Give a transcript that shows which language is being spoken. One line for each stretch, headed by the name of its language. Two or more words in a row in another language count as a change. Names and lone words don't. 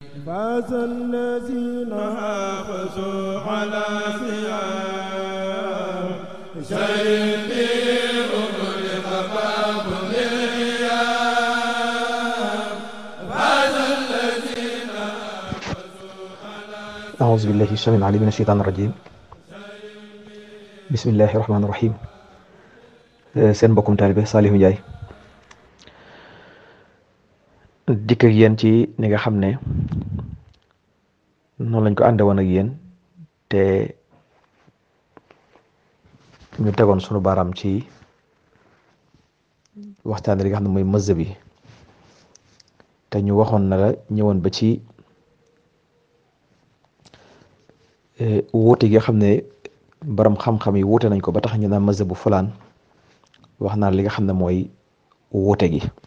Arabic: فاز الذين حافظوا على ثياب شيء أغلق باب الغياب فاز الذين حافظوا على أعوذ بالله السميع العليم من الشيطان الرجيم بسم الله الرحمن الرحيم
Wolof: seen mbokkum taalibe Saliou Ndiaye dikk ak yéen ci ni nga xam ne noonu lañ ko ànde woon ak yéen te ñu tegoon sunu baaraam ci waxtaan li nga xam ne mooy mazhab bi te ñu waxoon na la ñëwoon ba ci wuute gi nga xam ne borom xam-xam yi wuute nañ ko ba tax ñu naan mazhab bu fulaan wax naa li nga xam ne mooy wuute gi